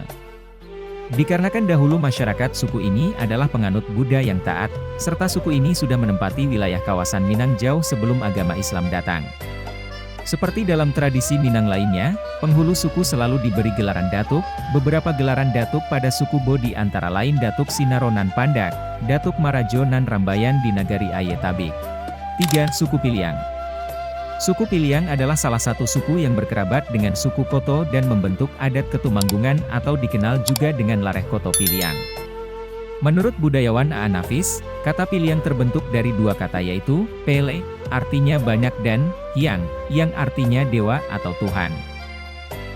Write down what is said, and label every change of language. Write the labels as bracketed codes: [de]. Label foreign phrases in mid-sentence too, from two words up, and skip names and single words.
[id] Dikarenakan dahulu masyarakat suku ini adalah penganut Buddha yang taat, serta suku ini sudah menempati wilayah kawasan Minang jauh sebelum agama Islam datang. Seperti dalam tradisi Minang lainnya, penghulu suku selalu diberi gelaran datuk. Beberapa gelaran datuk pada suku Bodi antara lain Datuk Sinaro Nan Pandak, Datuk Marajo Nan Rambayan di Nagari Ayetabik. 3. Suku Piliang. Suku Piliang adalah salah satu suku yang berkerabat dengan suku Koto dan membentuk adat ketumanggungan atau dikenal juga dengan Lareh Koto Piliang. Menurut budayawan A. Nafis, kata Piliang terbentuk dari 2 kata, yaitu Pele, artinya banyak, dan Hyang, yang artinya dewa atau Tuhan.